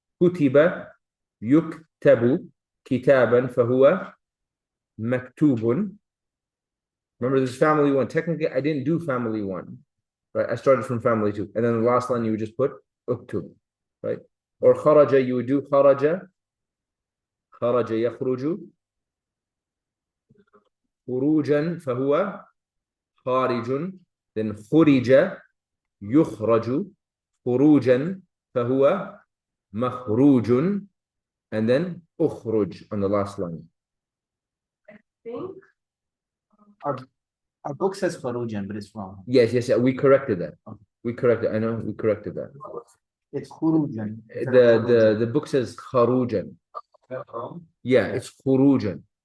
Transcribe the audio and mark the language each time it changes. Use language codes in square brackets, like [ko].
[ar] كتب يكتب كتابا فهو مكتوب. [en] Remember, this is family one. Technically, I didn't do family one, right? I started from family two, and then the last line you would just put uktub, right? Or kharaja, you would do kharaja [ar] يخرج خروجا فهو خارج. Then خرج يخرج خروجا فهو مخروج. [en] And then أخرج on the last line. I think Our book says Farujan, but it's wrong. Yes, we corrected that. We corrected. I know we corrected that. It's Khurujan. The book says Kharujan. Yeah, it's Khurujan.